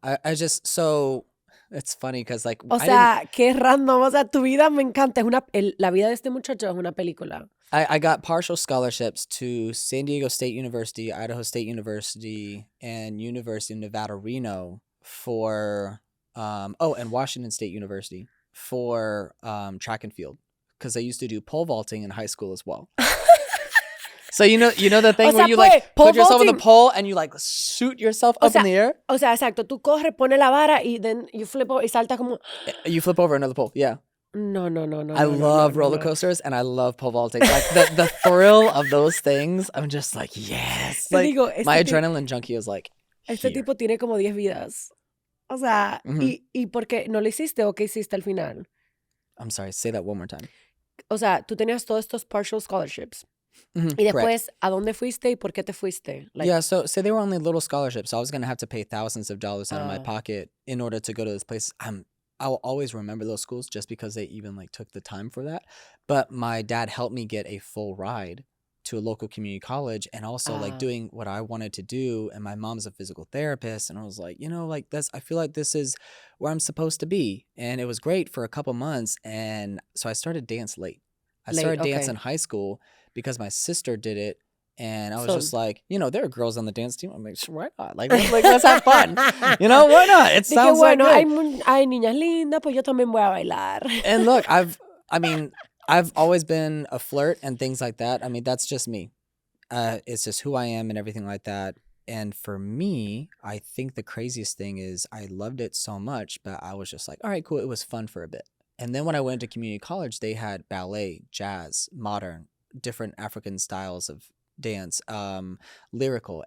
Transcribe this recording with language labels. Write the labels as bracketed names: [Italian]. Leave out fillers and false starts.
[English] I just, so it's funny because like... [Spanish] O sea, qué random. O sea, tu vida me encanta. La vida de este muchacho es una película. [English] I got partial scholarships to San Diego State University, Idaho State University, and University of Nevada, Reno for, and Washington State University for track and field because I used to do pole vaulting in high school as well. So you know the thing where you like put yourself on the pole and you like shoot yourself up in the air? [Spanish] O sea, exacto. Tú corres, pones la vara y [English] then you flip over [Spanish] y salta como... [English] You flip over another pole, yeah. No. I love roller coasters and I love pole vaulting. Like the thrill of those things, I'm just like, yes. Like, my adrenaline junkie is like, [Spanish] Este tipo tiene como 10 vidas. O sea, ¿y por qué no lo hiciste o qué hiciste al final? [English] I'm sorry, say that one more time. [Spanish] O sea, tú tenías todos estos [English] partial scholarships. Mm-hmm, [Spanish] y después, ¿a dónde fuiste y por qué te fuiste? [English] Like, yeah, so they were only little scholarships. So I was going to have to pay thousands of dollars out of my pocket in order to go to this place. I'll always remember those schools just because they even like took the time for that. But my dad helped me get a full ride to a local community college and also like doing what I wanted to do. And my mom's a physical therapist. And I was like, like I feel like this is where I'm supposed to be. And it was great for a couple months. And so I started dance late. I started dance in high school because my sister did it. And I was just like, there are girls on the dance team. I'm like, why not? Like let's have fun. Why not? It sounds like good. [Spanish] Hay niñas lindas, pues yo también voy a bailar. [English] And look, I've always been a flirt and things like that. I mean, that's just me. It's just who I am and everything like that. And for me, I think the craziest thing is I loved it so much, but I was just like, all right, cool. It was fun for a bit. And then when I went to community college, they had ballet, jazz, modern, different African styles of dance, lyrical.